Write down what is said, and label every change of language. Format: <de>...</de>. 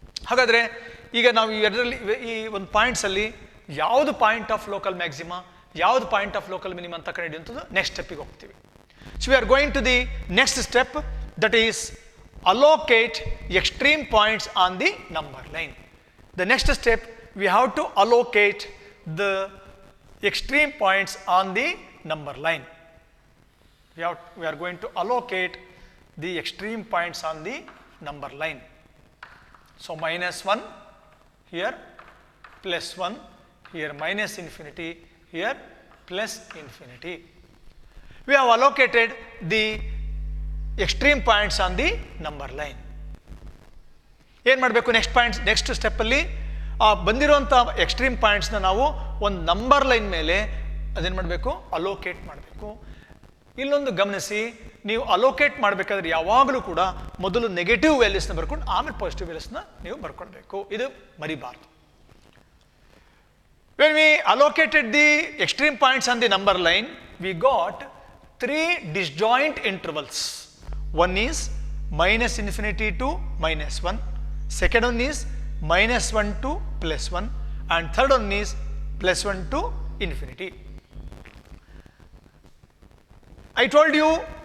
<kn>ಹಾಗಾದರೆ ಈಗ ನಾವು ಎರಡರಲ್ಲಿ ಈ ಒಂದು ಪಾಯಿಂಟ್ಸಲ್ಲಿ ಯಾವುದು ಪಾಯಿಂಟ್ ಆಫ್ ಲೋಕಲ್ ಮ್ಯಾಕ್ಸಿಮಾ, ಯಾವುದು ಪಾಯಿಂಟ್ ಆಫ್ ಲೋಕಲ್ ಮಿನಿಮಮ್ ಅಂತ ಕಂಡುಹಿಡಿಯುವಂಥದ್ದು ನೆಕ್ಸ್ಟ್ ಸ್ಟೆಪ್ಪಿಗೆ ಹೋಗ್ತೀವಿ.</kn> <en>So we are going to the next step, that is allocate extreme points on the number line. The next step, we have to allocate the extreme points on the number line. We are going to allocate the extreme points on the number line. So minus 1 here, plus 1 here, minus infinity here, plus infinity. We have allocated the extreme points on the number line.</en> <kn>ಏನು ಮಾಡಬೇಕು, next ಸ್ಟೆಪ್ಪಲ್ಲಿ ಆ ಬಂದಿರುವಂಥ extreme ಪಾಯಿಂಟ್ಸ್ನ ನಾವು ಒಂದು number line ಮೇಲೆ ಅದೇನು ಮಾಡಬೇಕು, allocate ಮಾಡಬೇಕು. ಇಲ್ಲೊಂದು ಗಮನಿಸಿ, ನೀವು ಅಲೋಕೇಟ್ ಮಾಡಬೇಕಾದ್ರೆ ಯಾವಾಗಲೂ ಕೂಡ ಮೊದಲು ನೆಗೆಟಿವ್ ವ್ಯಾಲ್ಯೂಸ್ನ ಬರ್ಕೊಂಡು ಆಮೇಲೆ ಪಾಸಿಟಿವ್ ವ್ಯಾಲ್ಯೂಸ್ನ ನೀವು ಬರ್ಕೊಳ್ಬೇಕು, ಇದು ಮರಿಬಾರ್ದು.</kn> <en>When we allocated the extreme points on the number line, we got 3 disjoint intervals. One is minus infinity to minus 1, second one is minus 1 to plus 1, and third one is plus 1 to infinity. I told you</en>